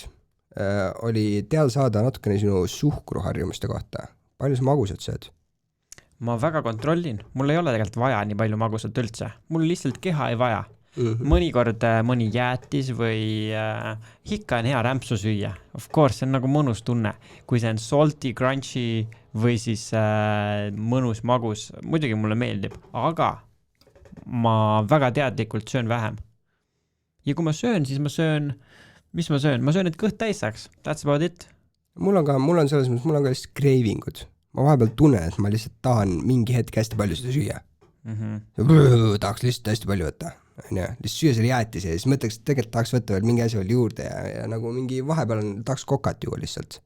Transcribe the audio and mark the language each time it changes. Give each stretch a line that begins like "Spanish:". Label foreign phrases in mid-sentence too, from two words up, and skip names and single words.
Estonian: Oli teada saada natukene sinu suhkruharjumuste kohta. Palju sa magusat sööd? Ma väga kontrollin. Mul ei ole tegelikult vaja nii palju magusat üldse. Mul lihtsalt keha ei vaja. Mõnikord mõni jäätis või ikka on hea rämpsu süüa.
English: Of course,
Estonian: see on nagu mõnus tunne. Kui see on
English: salty, crunchy
Estonian: või siis mõnus magus, muidugi mulle meeldib, aga ma väga teadlikult söön vähem. Ja kui ma söön, siis ma söön, mis ma söön? Ma söön, et kõht täis saaks.
English: That's about it.
Estonian: Mul on selles mõttes, mul on ka lihtsalt cravingud. Ma vahepeal tunnen, et ma lihtsalt tahan mingi hetk hästi palju seda süüa. Tahaks lihtsalt hästi palju võtta. Lihtsalt süüa selle jäätis ja siis mõtleks, et tegelikult tahaks võtta veel mingi asi veel juurde ja nagu mingi vahepeal tahaks kokat juua lihtsalt.